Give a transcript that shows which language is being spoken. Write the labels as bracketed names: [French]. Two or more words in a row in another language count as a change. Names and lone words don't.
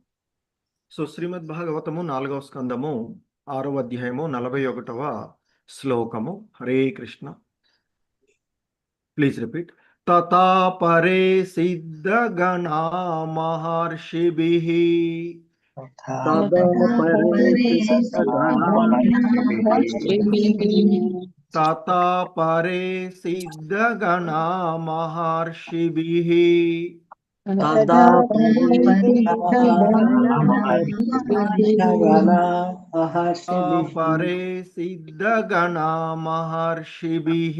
[Telugu] సో శ్రీమద్ భాగవతము 4వ స్కందము 6వ అధ్యాయము 41వ శ్లోకము. [Sanskrit] హరే కృష్ణ. [English] please repeat. [Sanskrit] తథా పరే సిద్ధ గణా మహర్షిభిః तदा परे तथा परे सिद्धगणा महर्षिभिः तदा परे सिद्धगणा महर्षिभिः